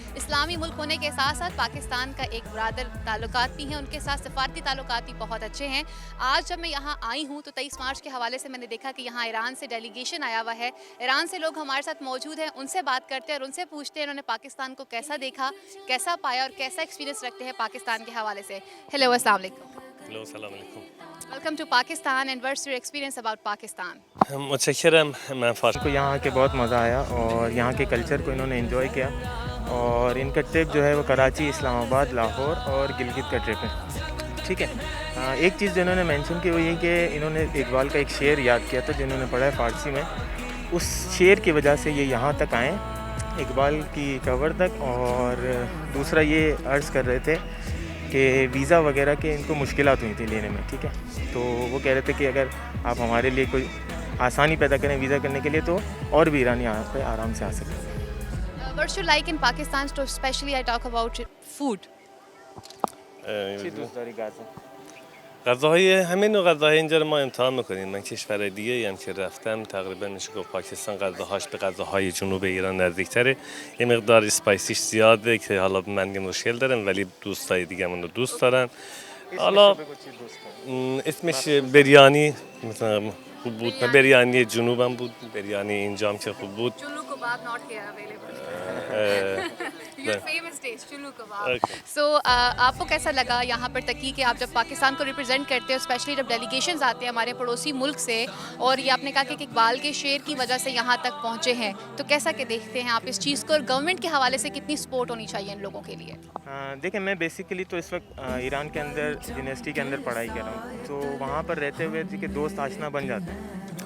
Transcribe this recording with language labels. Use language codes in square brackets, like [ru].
[ur] اسلامی ملک ہونے کے ساتھ ساتھ پاکستان کا ایک برادر تعلقات بھی ہیں, ان کے ساتھ سفارتی تعلقات بھی بہت اچھے ہیں. آج جب میں یہاں آئی ہوں تو 23 مارچ کے حوالے سے میں نے دیکھا کہ یہاں ایران سے ڈیلیگیشن آیا ہوا ہے. ایران سے لوگ ہمارے ساتھ موجود ہیں, ان سے بات کرتے ہیں اور ان سے پوچھتے ہیں انہوں نے پاکستان کو کیسا دیکھا, کیسا پایا اور کیسا ایکسپیرینس رکھتے ہیں پاکستان کے حوالے سے. ہیلو, السلام علیکم. ہیلو, السلام علیکم. [en] Welcome to Pakistan and what's your experience about Pakistan? [fa] متشکرم. [ur] میں فارسی کو یہاں کے بہت مزہ آیا اور یہاں کے کلچر کو انہوں نے انجوائے کیا, اور ان کا ٹرپ جو ہے وہ کراچی, اسلام آباد, لاہور اور گلگت کا ٹرپ ہے. ٹھیک ہے. ایک چیز جو انہوں نے مینشن کی وہ یہ کہ انہوں نے اقبال کا ایک شعر یاد کیا تھا جو انہوں نے پڑھا ہے فارسی میں. اس شعر کی وجہ سے یہ یہاں تک آئیں, اقبال کی کور تک. اور دوسرا یہ عرض کر رہے تھے کہ ویزا وغیرہ کے ان کو مشکلات ہوئی تھیں لینے میں. ٹھیک ہے, تو وہ کہہ رہے تھے کہ اگر آپ ہمارے لیے کوئی آسانی پیدا کریں ویزا کرنے کے لیے تو اور بھی ایرانی یہاں پہ آرام سے آ سکتے ہیں. [en] What's you like in Pakistan, especially I talk about food? [fa] غذاهای همین و غذاهای اینجا رو ما امتحان میکنیم. من کشور دیگه هم که رفتم تقریبا میشه گفت پاکستان غذاهاش به غذاهای جنوب ایران نزدیکتره. یه مقدار اسپایسیش زیاده که حالا من یه مشکل دارم ولی دوستای دیگه منو دوست دارن. حالا اسمش بریانی مثلا خوب بود. بریانی جنوبم بود, بریانی اینجام که خوب بود. [en] چلو کباب not here available. Your famous dish چلو کباب. [ur] So آپ کو کیسا لگا یہاں پر تکی کہ آپ جب پاکستان کو ریپرزینٹ کرتے ہیں, اسپیشلی جب ڈیلیگیشنز آتے ہیں ہمارے پڑوسی ملک سے, اور یہ آپ نے کہا کہ اقبال کے شعر کی وجہ سے یہاں تک پہنچے ہیں, تو کیسا کہ دیکھتے ہیں آپ اس چیز کو, اور گورنمنٹ کے حوالے سے کتنی سپورٹ ہونی چاہیے ان لوگوں کے لیے؟ دیکھیں, میں بیسیکلی تو اس وقت ایران کے اندر یونیورسٹی کے اندر پڑھائی کر رہا ہوں, تو وہاں پر رہتے ہوئے تھے کہ دوست آشنا بن جاتے ہیں.